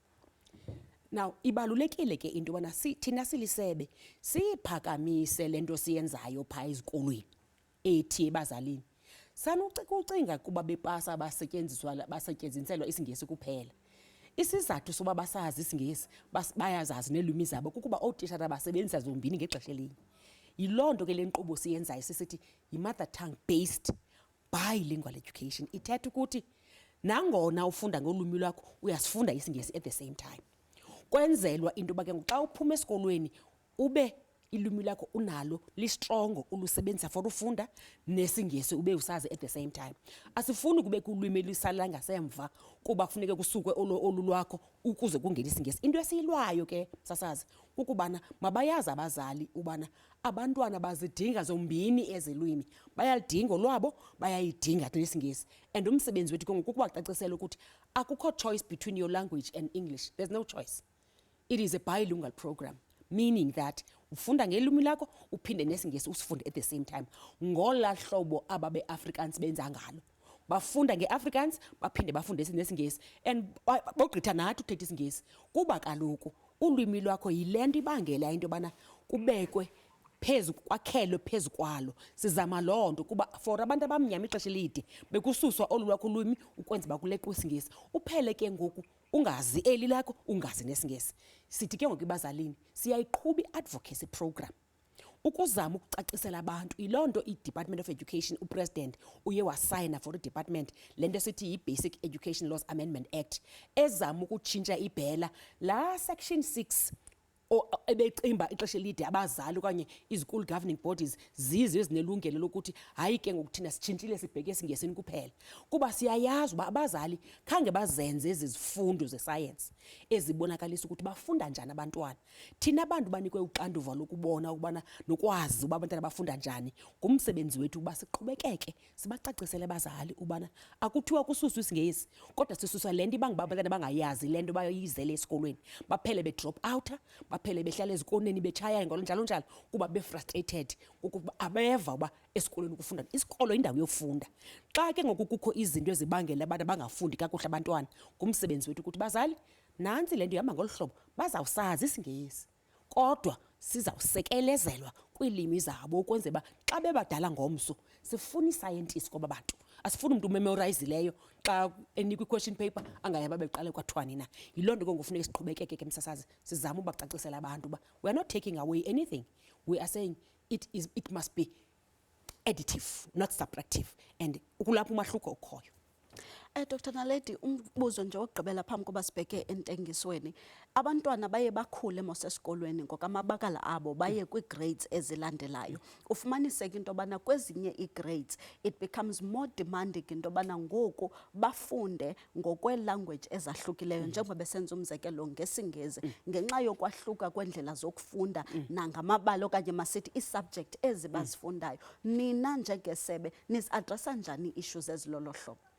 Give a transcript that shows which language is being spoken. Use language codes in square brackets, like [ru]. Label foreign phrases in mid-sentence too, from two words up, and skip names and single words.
[xh] Now ibalulekile ke into yobana thina silisebe siyiphakamise le nto siyenzayo phaa ezikolweni ethi ebazalini. Sanukucinga kuba bepasa basetyenziselwa isiNgesi kuphela. Isizathu soba basazi isiNgesi bayazazi neelwimi zabo kukuba ootishara basebenzisa zombini ngexesha elinye. Yiloo nto ke le nkqubo siyenzayo sisithi yi- [en] mother tongue based bilingual education. [xh] Ithetha ukuthi nangona ufunda ngolwimi lwakho uyasifunda isiNgesi [en] at the same time. [xh] Kwenzelwa into yoba ke xa uphuma esikolweni ube ilwimi lakho unalo listrongo ulusebenzisa for ufunda nesiNgesi ube usazi [en] at the same time. [xh] Asifuni kube kulwimi elisala ngasemva kuba kufuneka kusuke olu lwakho ukuze kungene isiNgesi. Into esiyilwayo ke sasazi ukubana mabayazi abazali ubana abantwana bazidinga zombini ezilwimi. Bayalidinga olwabo, bayayidinga nesiNgesi. [en] And [xh] umsebenzi wethu ke ngoku kukubacacisela ukuthi akukho [en] choice between your language and English. There's no choice. It is a bilingual program, meaning that [xh] ufunda ngelwimi lakho uphinde nesiNgesi usifunde [en] at the same time. [xh] Ngola hlobo ababe-Afrikaans benza ngalo. Bafunda nge-Afrikaans baphinde bafunde nesiNgesi and bogqitha nathi uthetha isiNgesi. Kuba kaloku ulwimi lwakho yile nto ibangela into yobana kubekwe kwakhelwe phezu kwalo. Sizama loo nto kuba for abantu abamnyama ixesha elide bekususwa olu lwakho ulwimi ukwenza uba kuleqwe isiNgesi. Uphele ke ngoku ungazi eli lakho ungazi nesiNgesi. Sithi ke ngoku ebazalini siyayiqhuba i- [en] advocacy program [xh] ukuzama ukucacisela abantu. Yiloo nto i-Department of Education upresident uye wasayina for i-department le nto esithi yi-Basic Education Laws Amendment Act ezama ukutshintsha ibhela la section 6 ebecimba ixesha elide abazali okanye izikolo [en] governing bodies [xh] zizo ezinelungelo lokuthi hayi ke ngokuthina sitshintshile sibheke esiNgesini kuphela. Kuba siyayazi uba abazali khange bazenze ezi zifundo ze-science ezibonakalisa ukuthi bafunda njani abantwana. Thina abantu banikwe uxanduva lokubona ukubana nokwazi uba abantwana bafunda njani. Ngumsebenzi wethu uba siqhubekeke sibacacisele abazali ubana akuthiwa kususwa isiNgesi kodwa sisuswa le nto ibanga abantwana bangayazi le nto bayizele esikolweni. Baphele be-drop out, baphele behlala ezikoneni betshaya njalo njalo kuba be-frustrated ukuba abeva uba esikolweni ukufunda. Isikolo indawo yofunda. Xa ke ngoku kukho izinto ezibangela abantu abangafundi kakuhle abantwana, ngumsebenzi wethu ukuthi bazali nantsi le nto ihamba ngolu hlobo bazawusazi isiNgesi kodwa sizawusekelezelwa kwiilwimi zabo ukwenzela uba xa bebadala ngomso sifuna isayentisi kwaba bantu. Asifuni umntu umemorizileyo xa enikwa i- [en] question paper [xh] angayaba beqale kwathwani na. Yiloo nto ke ngokufuneka siqhubekeke ke msasazi sizama ubacacisela abantu uba [en] we are not taking away anything. We are saying it must be additive, not subtractive. [xh] And kulapho umahluko ukhoyo. Dr. Naledi, umbuzo nje wokugqibela phambi koba sibheke entengisweni. Abantwana baye bakhule mosesikolweni ngokamabakala abo baye kwi-grades ezilandelayo. Ufumaniseke into yobana kwezinye ii-grades [en] it becomes more demanding [xh] into yobana ngoku bafunde ngokwe-language ezahlukileyo njengoba besenza umzekelo ngesiNgesi ngenxa yokwahluka kwendlela zokufunda nangamabala okanye masithi ii-subject ezi bazifundayo. Nina njengesebe nizi-adressa njani ii-issues ezilolo hlobo?